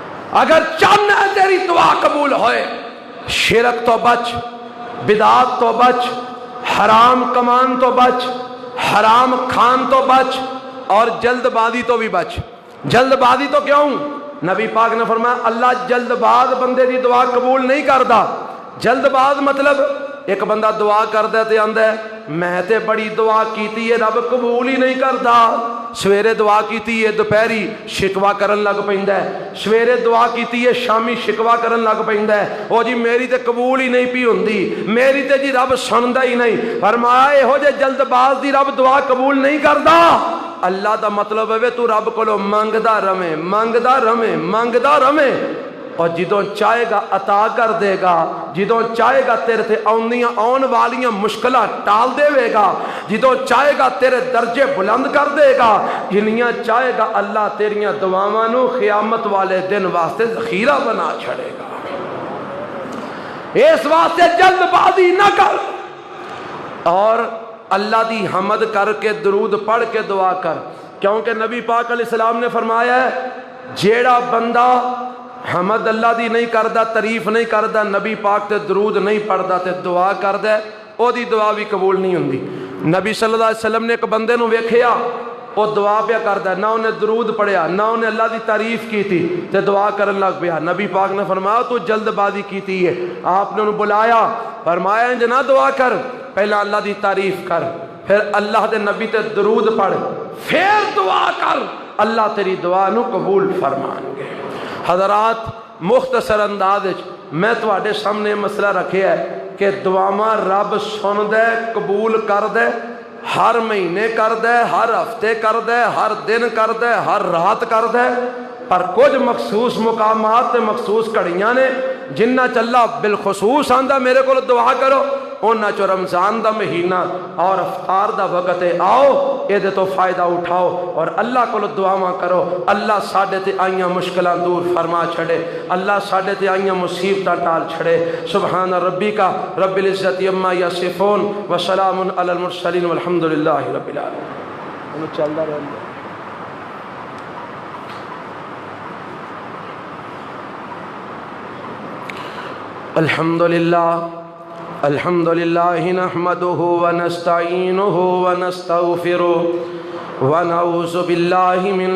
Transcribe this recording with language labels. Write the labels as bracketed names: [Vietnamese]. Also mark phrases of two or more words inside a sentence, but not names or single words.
[Punjabi] اگر چاہنا ہے تیری دعا قبول ہوئے، شرک تو بچ، بدعات تو بچ، حرام کمان تو بچ، حرام کھان تو بچ، اور جلد بازی تو بھی بچ۔ جلد بازی تو کیوں؟ نبی پاک نے فرمایا اللہ جلد باز بندے دی دعا قبول نہیں کرتا۔ جلد باز مطلب ایک بندہ دعا کردا تے آندا ہے میں تے بڑی دعا کیتی ہے رب قبول ہی نہیں کرتا، سویرے دعا کیتی ہے دوپہری شکوا کرن لگ پیندا ہے، سویرے دعا کیتی ہے شامی شکوا کرن لگ پیندا ہے، او جی میری تے قبول ہی نہیں پی ہوندی، میری تے جی رب سندا ہی نہیں۔ فرمایا ایہو جے جلد باز دی رب دعا قبول نہیں کردا۔ اللہ دا مطلب ہے تو رب کولو منگدا رہے، منگدا رہے، منگدا رہے، اور جدوں چاہے گا عطا کر دے گا، جدوں چاہے گا تیرے تے آن والیاں مشکلات ٹال دے گا، جدوں چاہے گا تیرے درجے بلند کر دے گا، جنیاں چاہے گا اللہ تیریاں دعاواں نو قیامت والے دن واسطے ذخیرہ بنا چھڑے گا۔ اس واسطے جلد بازی نہ کر، اور اللہ دی حمد کر کے درود پڑھ کے دعا کر، کیونکہ نبی پاک [Arabic] علیہ السلام [Punjabi] نے فرمایا ہے جیڑا بندہ حمد اللہ دی نہیں کردا، تعریف نہیں کردا، نبی پاک تے درود نہیں پڑھدا تے دعا کردا او دی دعا بھی قبول نہیں ہوندی۔ نبی [Arabic] صلی اللہ علیہ وسلم [Punjabi] نے ایک بندے نو ویکھیا او دعا پیا کردا، نہ انہیں درود پڑھیا، نہ انہیں اللہ دی تعریف کیتی تے دعا کرن لگ پیا۔ نبی پاک نے فرمایا تو جلد بازی کیتی ہے۔ آپ نے انہوں بلایا، فرمایا انج نہ دعا کر، پہلا اللہ دی تعریف کر، پھر اللہ دے نبی تے درود پڑھ، پھر دعا کر، اللہ تیری دعا نو قبول فرمان گے۔ حضرات مختصر انداز میں تواڈے سامنے مسئلہ رکھیا ہے کہ دعاواں رب سن دے، قبول کر دے، ہر مہینے کر دے، ہر ہفتے کر دے، ہر دن کر دے، ہر رات کر دے، پر کچھ مخصوص مقامات تے مخصوص کڑیاں نے جنہ چلا بالخصوص آندا میرے کو دعا کرو، انہاں چو رمضان دا مہینہ اور افطار دا وقت ہے، آؤ یہ دے تو فائدہ اٹھاؤ اور اللہ کو دعاواں کرو، اللہ ساڈے تے آئیاں مشکلاں دور فرما چھڑے، اللہ ساڈے تے آئیاں مصیبتاں ٹال چھڑے۔ [Arabic] سبحان ربی کا رب العزت عما یصفون وسلام علی المرسلین والحمد للہ رب العالمین۔ [Punjabi] چلدا رہے [Arabic] الحمد لله نحمده ونستعينه ونستغفره ونعوذ بالله من